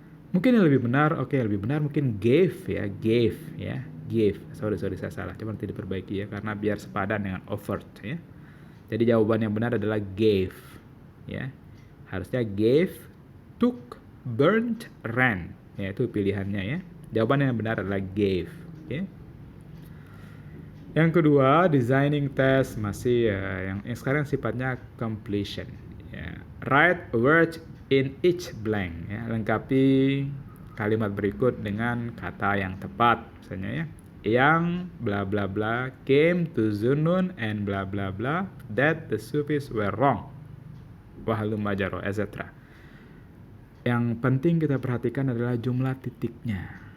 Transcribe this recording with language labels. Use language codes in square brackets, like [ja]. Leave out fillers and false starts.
[id] Mungkin yang lebih benar, lebih benar mungkin gave ya. Sorry, saya salah. Coba nanti diperbaiki ya, karena biar sepadan dengan offered ya. Jadi jawaban yang benar adalah gave. Ya. Harusnya [en] gave, took, burnt, ran. [id] Ya, itu pilihannya ya. Jawaban yang benar adalah gave. Yang kedua, [en] designing test [id] masih yang sekarang sifatnya completion. Ya. [en] Write a word in each blank. [id] Ya. Lengkapi kalimat berikut dengan kata yang tepat. Misalnya ya, yang [en] bla bla bla came to Zunun and bla bla bla that the Sufis were wrong. Wahalum majaro, etc. [id] Yang penting kita perhatikan adalah jumlah titiknya.